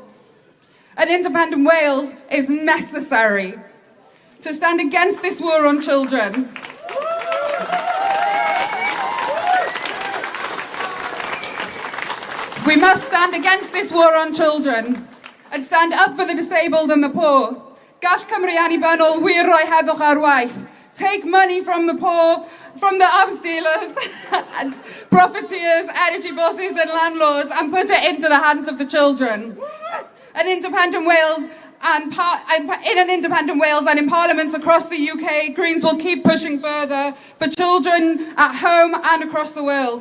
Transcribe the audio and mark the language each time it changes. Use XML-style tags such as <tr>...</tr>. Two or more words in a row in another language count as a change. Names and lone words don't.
<en>An independent Wales is necessary to stand against this war on children. We must stand against this war on children and stand up for the disabled and the poor.</en> <cy>Gall Cymru Annibyniaeth wir roi heddwch ar waith.</cy> <en>Take money from the poor, from the arms dealers, and profiteers, energy bosses and landlords, and put it into the hands of the children. An independent Wales in an independent Wales and in parliaments across the UK, Greens will keep pushing further for children at home and across the world.</en>